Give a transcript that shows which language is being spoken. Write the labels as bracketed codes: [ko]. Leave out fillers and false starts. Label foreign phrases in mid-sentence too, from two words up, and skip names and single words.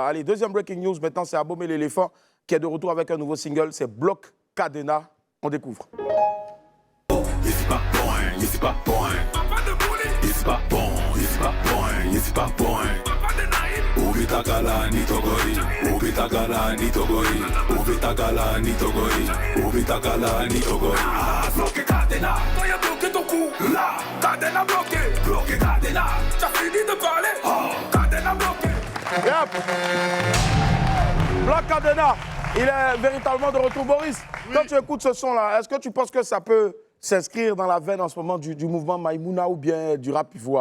[fr] Allez, deuxième breaking news, maintenant c'est Abomey l'éléphant qui est de retour avec un nouveau single, c'est Bloc Cadena. On découvre. Ici pas bon, ici pas bon. Ici pas bon, ici pas bon, ici pas bon. Ubitagala ni togori, ubitagala ni togori, ubitagala ni togori, ubitagala ni togori. Bloqué Cadena, quand y'a bloqué ton cou, là, Cadena bloqué, bloqué Cadena. T'as fini de parler, oh, Cadena bloqué. Yep. Bloc Cadena, il est véritablement de retour. Boris, quand tu écoutes ce son-là, est-ce que tu penses que ça peut s'inscrire dans la veine en ce moment du mouvement Maïmouna ou bien du rap ivoire?